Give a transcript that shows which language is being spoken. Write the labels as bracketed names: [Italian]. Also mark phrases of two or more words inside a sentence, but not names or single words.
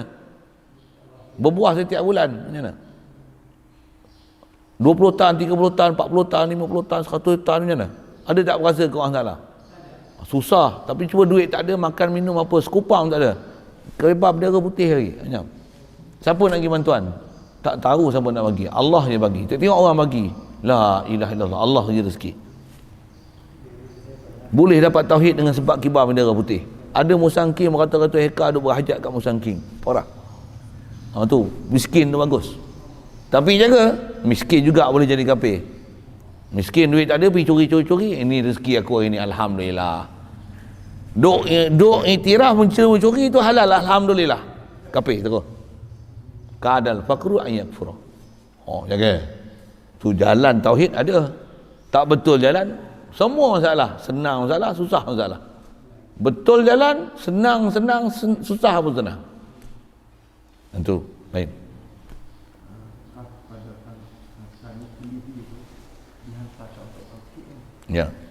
[Malay] Berbuah setiap bulan macam mana? 20 tan, 30 tan, 40 tan, 50 tan, 100 tan macam mana? Ada tak berasa ke Allah Ta'ala? Susah. Tapi cuba duit tak ada, makan minum apa, sekupang tak ada, kerebab bendera putih lagi macam. Siapa nak bagi bantuan? Tak tahu siapa nak bagi. Allah je bagi. Tengok orang bagi, [Arabic] لا إله إلا الله, [Malay] Allah je rezeki. Boleh dapat tauhid dengan sebab kibar bendera putih. Ada musangking beratus-ratus hektar duk berhajat kat musangking, orang tu miskin tu bagus, tapi jaga miskin juga boleh jadi kafir. Miskin duit tak ada pergi curi-curi, ini rezeki aku hari ni, alhamdulillah. Duk iktiraf mencuri itu halal, alhamdulillah. Kafir terus. [Arabic] كاد الفقر أن يكفر. [Malay] Jaga tu jalan tauhid ada. Tak betul jalan, semua masalah. Senang masalah, susah masalah. Betul jalan, senang, susah pun senang. Itu lain. Ya.